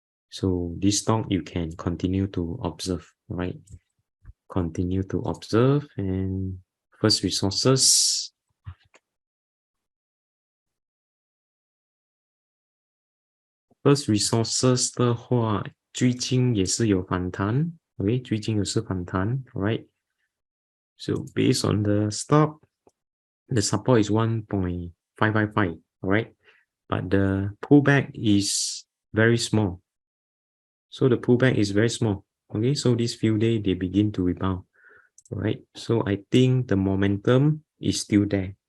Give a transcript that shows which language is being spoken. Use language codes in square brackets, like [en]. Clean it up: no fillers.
[en] So this stock you can continue to observe, right? Continue to observe and First Resources. [zh] First Resources 的话，最近也是有反弹 ，OK， 最近也是反弹 ，right? [en] So based on the stock, the support is 1.555, alright? But the pullback is very small. So the pullback is very small. Okay, so these few days they begin to rebound. Alright, so I think the momentum is still there.